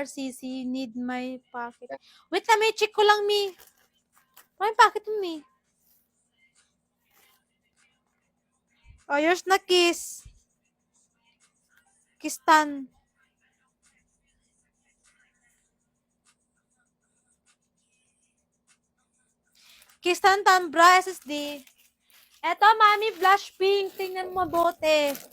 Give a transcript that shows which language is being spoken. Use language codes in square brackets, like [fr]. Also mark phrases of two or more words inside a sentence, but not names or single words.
[en] CC need my pocket. [tl] Wait lang, may check ko lang, Mi. May pocket mo, Mi. Yours na, Kiss. Kistan. Kistan Tambra, SSD. Eto, Mami, [en] blush pink. [tl] Tingnan mo mabuti.